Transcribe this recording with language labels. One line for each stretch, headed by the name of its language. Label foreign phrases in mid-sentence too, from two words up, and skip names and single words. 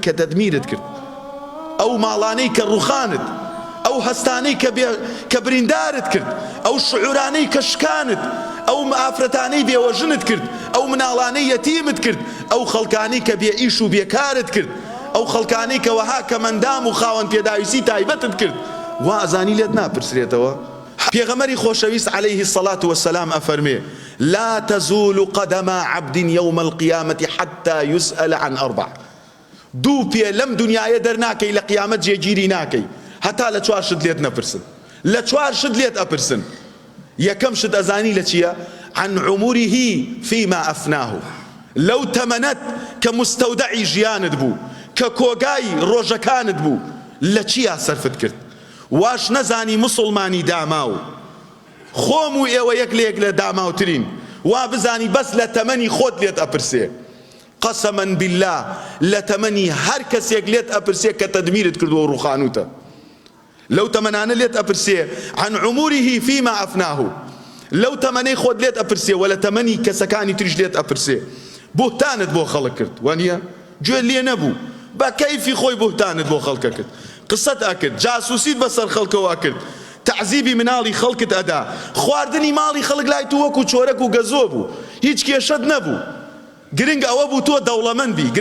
Central Kurdish: کە دەدمیرت کرد ئەو ماڵانەی کە ڕوخانت ئەو هەستانەی کە بریندارت کرد ئەو شعورانەی کە شکانت ئەو ئافرەتانەی بێوەژنت کرد ئەو مناڵانەی یەتیمت کرد ئەو خەڵکانەی کە بێ ئیش و بێکارت کرد ئەو خەڵکانەی کە وەها کە مەندام و خاوەن پێداویستی تایبەتت کرد وا ئەزانی لێت ناپرسرێتەوە پێغەمبەری خۆشەویست
Arabic: عليه الصلاة والسلام
Central Kurdish: ئەفەرمێ
Arabic: لا تزول قدم عبد يوم القيامة حتى يسأل عن أربع
Central Kurdish: دوو پێ لەم دنیاە دەرناکەی لە قیامەت جێگیری ناکەی هەتا لە چوار شت لێت نەپرسن لە چوار شت لێت ئەپرسن یەکەم شت ئەزانی لە چییە
Arabic: عن عمره فيما أفناه
Central Kurdish: لەو تەمەنەت کە مستەودەعی ژیانت بوو کە کۆگای ڕۆژەکانت بوو لە چیا سەرفت کرد واش نەزانی مسڵمانی داماو خۆم و ئێوە یەک لە یەک لە داماوترین وا بزانی بەس لە تەمەنی خۆت لێت ئەپرسێ
Arabic: قسما بالله
Central Kurdish: لە تەمەنی هەر کەسێک لێت ئەپرسێ کە تەدمیرت کردووە و ڕوخانوتە لەو تەمەنانە لێت ئەپرسێ
Arabic: عن عمره فيما أفناه
Central Kurdish: لەو تەمەنەی خۆت لێت ئەپرسێ و لە تەمەنی کەسەکانی تریش لێت ئەپرسێ بوهتانت بۆ خەڵک کرد وانە گوێ لێ نەبوو بە کەیفی خۆی بوهتانت بۆ خەڵکە کرد قسەت ئەکرد جاسووسیت بەسەر خەڵکەوە کرد تعزیبی مناڵی خەڵکت ئەدا خواردنی ماڵی خەڵک لای تو وەکو چۆرەک و گەزۆ بوو هیچ کێشەت نەبوو گرنگ ئەوە بوو تۆ دەوڵەمەند بی